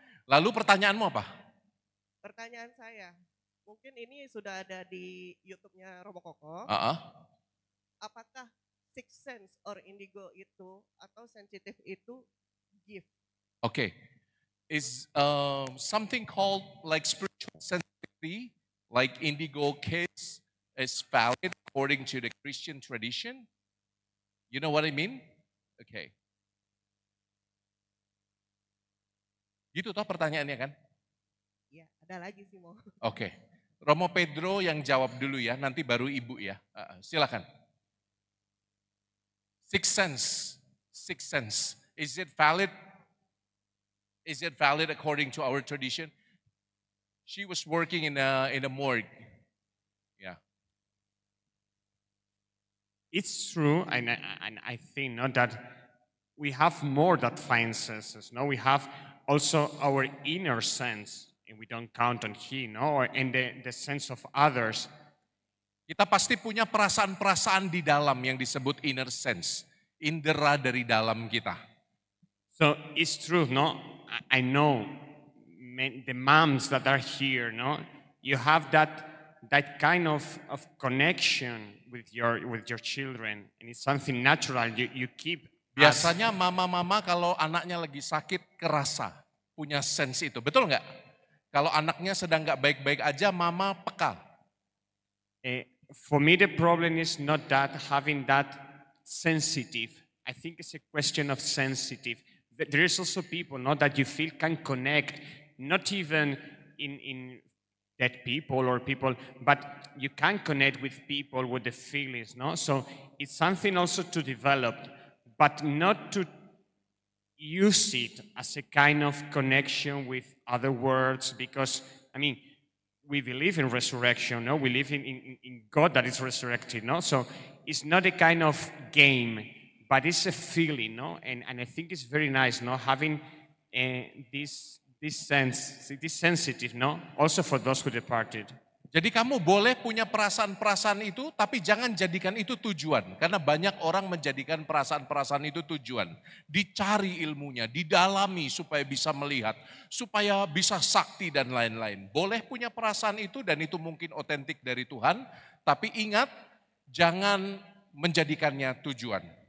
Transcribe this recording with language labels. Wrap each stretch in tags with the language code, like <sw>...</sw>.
<id>Lalu pertanyaanmu apa? Pertanyaan saya, mungkin ini sudah ada di YouTube-nya Romo Koko. Apakah</id> <en>sixth sense or indigo</en> <id>itu atau sensitif itu gift?</id> <en>Okay. Is something called like spiritual sensitivity, like indigo case, is valid according to the Christian tradition? You know what I mean? Okay.</en> <id>Gitu toh pertanyaannya kan? Ya, ada lagi sih mau. Oke. Romo Pedro yang jawab dulu ya, nanti baru Ibu ya. Silakan.</id> <en>Sixth sense. Is it valid? Is it valid according to our tradition? She was working in a morgue. Yeah. It's true, and I think that we have more than five senses. No, we have also our inner sense, and we don't count on Him, no, and the sense of others.</en> <id>Kita pasti punya perasaan-perasaan di dalam yang disebut inner sense, indera dari dalam kita.</id> <en>So it's true, no. I know the moms that are here, no. You have that kind of connection with your children, and it's something natural. You keep.</en> <id>Biasanya mama-mama kalau anaknya lagi sakit kerasa punya sense itu, betul nggak? Kalau anaknya sedang nggak baik-baik aja, mama peka.</id> <en>For me, the problem is not that having that sensitive. I think it's a question of sensitive. There is also people, not that you feel can connect, not even in dead people or people, but you can connect with people with the feelings, no? So it's something also to develop, but not to use it as a kind of connection with other words, because, I mean, we believe in resurrection, no? We believe in God that is resurrected, no? So it's not a kind of game, but it's a feeling, no? And I think it's very nice, no? Having this sense, this sensitive, no? Also for those who departed.</en> <id>Jadi kamu boleh punya perasaan-perasaan itu, tapi jangan jadikan itu tujuan. Karena banyak orang menjadikan perasaan-perasaan itu tujuan. Dicari ilmunya, didalami supaya bisa melihat, supaya bisa sakti dan lain-lain. Boleh punya perasaan itu dan itu mungkin otentik dari Tuhan, tapi ingat jangan menjadikannya tujuan.</id>